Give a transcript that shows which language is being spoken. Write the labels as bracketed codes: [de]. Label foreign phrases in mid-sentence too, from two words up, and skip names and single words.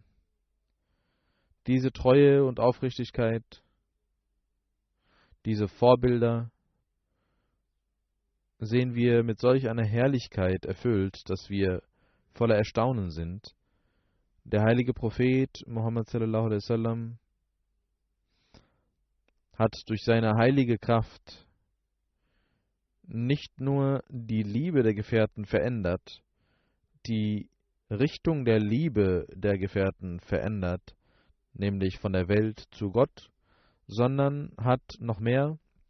[de] Diese Treue und Aufrichtigkeit, diese Vorbilder sehen wir mit solch einer Herrlichkeit erfüllt, dass wir voller Erstaunen sind. Der heilige Prophet Muhammad [ar] صلى الله عليه وسلم [de] hat durch seine heilige Kraft nicht nur die Liebe der Gefährten verändert, die Richtung der Liebe der Gefährten verändert, nämlich von der Welt zu Gott, sondern hat noch mehr